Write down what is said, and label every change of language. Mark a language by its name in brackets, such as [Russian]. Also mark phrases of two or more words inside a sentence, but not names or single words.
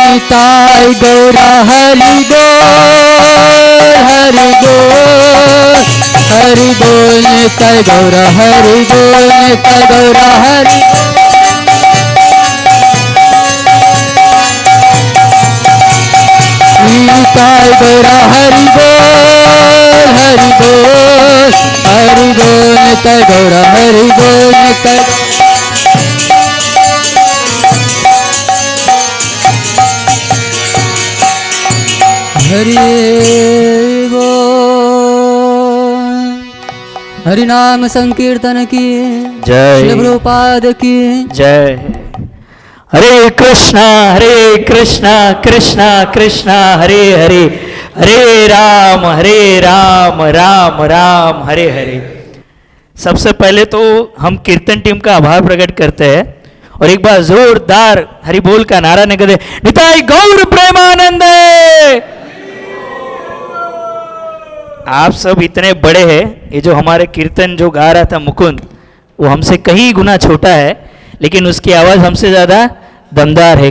[Hindi] निताय गौरा हरि बोल हरि बोल हरि बोल निताय गौरा हरि बोल निताय गौरा हरि निताय गौरा हरि बोल हरि बोल हरि बोल निताय गौरा हरि बोल निताय हरि बोल। हरि नाम संकीर्तन की जय। श्री प्रभुपाद की जय। हरे कृष्णा कृष्णा कृष्णा हरे हरे, हरे राम राम राम हरे हरे। सबसे पहले तो हम कीर्तन टीम का आभार प्रकट करते हैं और एक बार जोरदार हरि बोल का नारा निकले, निताई गौर प्रेमानंद। आप सब इतने बड़े हैं, ये जो हमारे कीर्तन जो गा रहा था मुकुंद, वो हमसे कहीं गुना छोटा है, लेकिन उसकी आवाज़ हमसे ज़्यादा दमदार है।